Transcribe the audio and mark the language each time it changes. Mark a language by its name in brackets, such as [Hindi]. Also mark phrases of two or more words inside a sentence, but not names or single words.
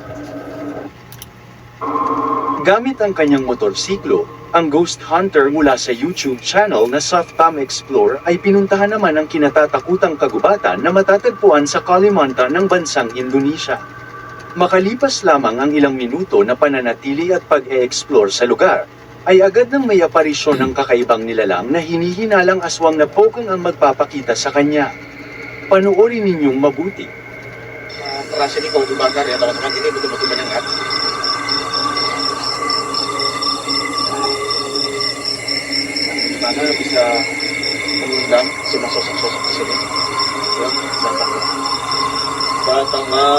[Filipino] Gamit ang kanyang motorsiklo, ang ghost hunter mula sa YouTube channel na Softam Explore ay pinuntahan naman ang kinatatakutang kagubatan na matatagpuan sa Kalimantan ng bansang Indonesia. Makalipas lamang ang ilang minuto na pananatili at pag-e-explore sa lugar, ay agad nang may aparisyon ng kakaibang nilalang na hinihinalang aswang na pokong ang magpapakita sa kanya. Panoorin ninyong mabuti. [Indonesian] Terasa ini kalau dibakar ya teman-teman, ini betul-betul menyengat. Mana bisa mengundang semua sosok-sosok di sini. Ya, datanglah.